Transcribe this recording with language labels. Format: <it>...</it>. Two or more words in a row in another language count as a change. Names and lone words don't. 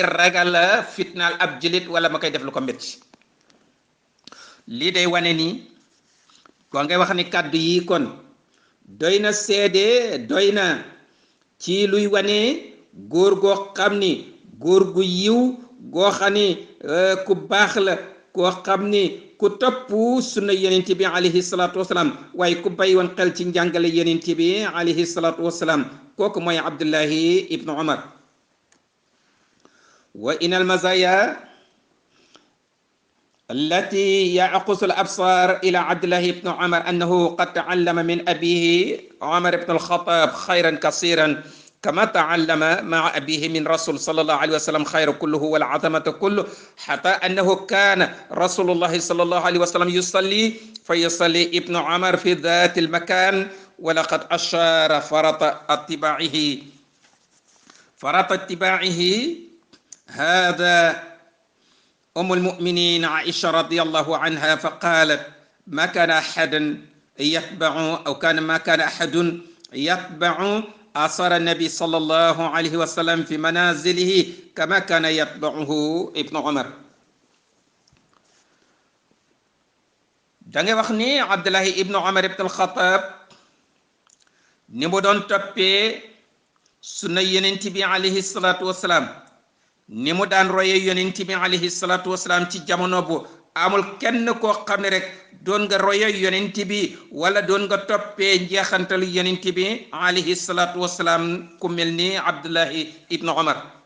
<wo>ragal a fitnaal ab jullit wala ma koy def lu ko métti lii day wane ni kon ngay wax ni kàddu yi kon doy na seede doy na ci luy wane góor goo xam ni góor gu yiw goo xam ni ku baax la koo xam ni ku topp sunna yonent bi</wo> <ar>عليه الصلاة والسلام</ar> <wo>waaye ku bay woon xel ci njàngale yonent bi</wo> <ar>عليه الصلاة والسلام</ar> <wo>kooku mooy Abdullahi ibnu Omar</wo> <ar>وإن المزايا التي يقود الأبصار إلى عبد الله بن عمر أنه قد تعلم من أبيه عمر بن الخطاب خيرا كثيرا كما تعلم مع أبيه من رسول صلى الله عليه وسلم خير كله والعظمة كله حتى أنه كان رسول الله صلى الله عليه وسلم يصلي فيصلي ابن عمر في ذات المكان ولقد أشار فرط اتباعه هذا أم المؤمنين عائشة رضي الله عنها فقالت ما كان أحد يتبع أو كان ما كان أحد يتبع آثار النبي صلى الله عليه وسلم في منازله كما كان يتبعه ابن عمر.</ar> <wo>da ngay wax ni Abdullahi ibnu Umar ibn al-Khattab ni mu doon toppee sunna yonent bi</wo> <ar>عليه الصلاة والسلام,</ar> <wo>ni mu daan roye yonent bi</wo> <ar>عليه الصلاة والسلام</ar> <wo>ci jamono bu amul kenn koo xam ne rek doon nga roye yonent bi wala doon nga toppee njeexantalu yonent bi</wo> <ar>عليه الصلاة والسلام</ar> <wo>ku mel ni Abdullahi ibnu Umar.</wo>